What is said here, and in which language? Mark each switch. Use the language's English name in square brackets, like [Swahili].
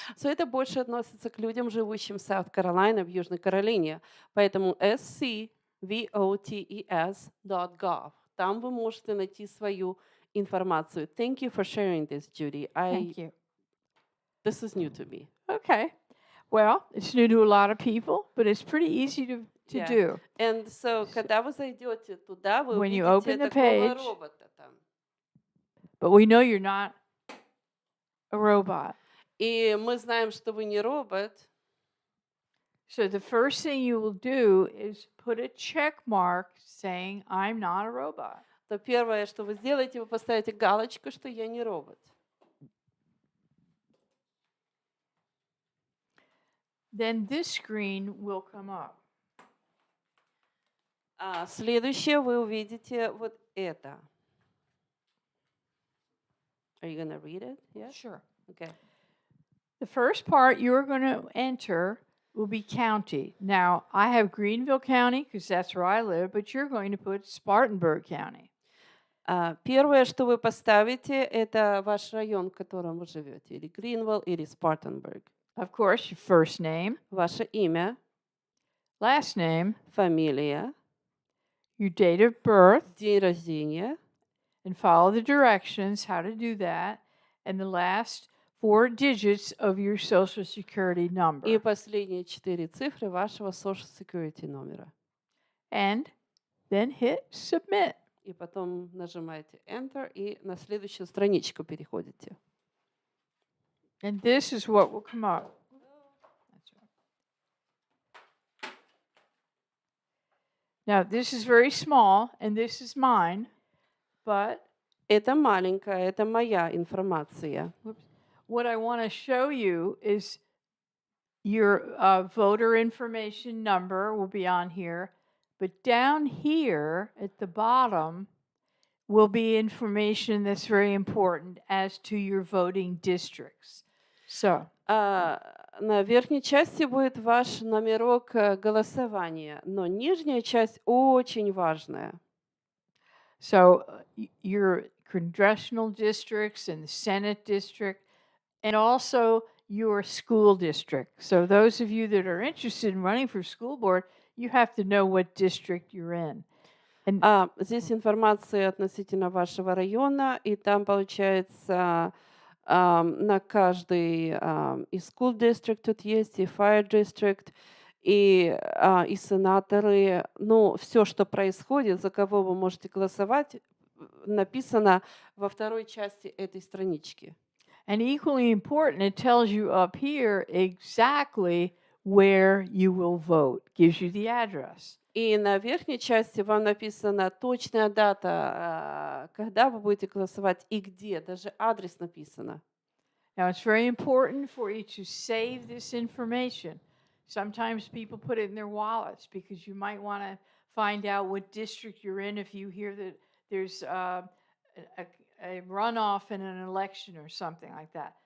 [Russian] So это больше относится к людям, живущим в South Carolina, в Южной Каролине. Поэтому scvotes.gov. Там вы можете найти свою информацию. [English] Thank you for sharing this, Judy. Thank you. This is new to me. Okay. Well, it's new to a lot of people, but it's pretty easy to Yeah. do. And so, [Russian] когда вы зайдете туда, вы [English] When you [Russian] увидите [English] open the [Russian] такого [English] page, [Russian] робота там. [English] but we know you're not a robot. [Russian] И мы знаем, что вы не робот. [English] So the first thing you will do is put a check mark saying, I'm not a robot. [Russian] То первое, что вы сделаете, вы поставите галочку, что я не робот. [English] Then this screen will come up. [Russian] Следующее вы увидите вот это. [English] Are you going to read it? Yes? Sure. Okay. The first part you're going to enter will be county. Now, I have Greenville County because that's where I live, but you're going to put Spartanburg County. [Russian] Первое, что вы поставите, это ваш район, в котором вы живете, или Гринвилл, или Спартанбург. [English] Of course, your first name, [Russian] Ваше имя, [English] last name, [Russian] фамилия, [English] your date of birth, [Russian] день рождения, [English] and follow the directions how to do that, and the last 4 digits of your Social Security number. [Russian] и последние 4 цифры вашего Social Security номера. [English] And then hit submit. [Russian] И потом нажимаете Enter и на следующую страничку переходите. [English] And this is what will come up. That's right. Now, this is very small, and this is mine, but [Russian] Это маленькая, это моя информация. [English] what I want to show you is your voter information number will be on here, but down here at the bottom will be information that's very important as to your voting districts. So, [Russian] На верхней части будет ваш номерок голосования, но нижняя часть очень важная. [English] so your congressional districts and the Senate district, and also your school district. So those of you that are interested in running for school board, you have to know what district you're in. And [Russian] Здесь информация относительно вашего района, и там получается на каждый и school district тут есть, и fire district, и сенаторы. Ну, все, что происходит, за кого вы можете голосовать, написано во второй части этой странички. [English] And equally important, it tells you up here exactly where you will vote, gives you the address. [Russian] И на верхней части вам написана точная дата, когда вы будете голосовать и где, даже адрес написано. [English] Now, it's very important for you to save this information. Sometimes people put it in their wallets because you might want to find out what district you're in if you hear that there's a runoff in an election or something like that.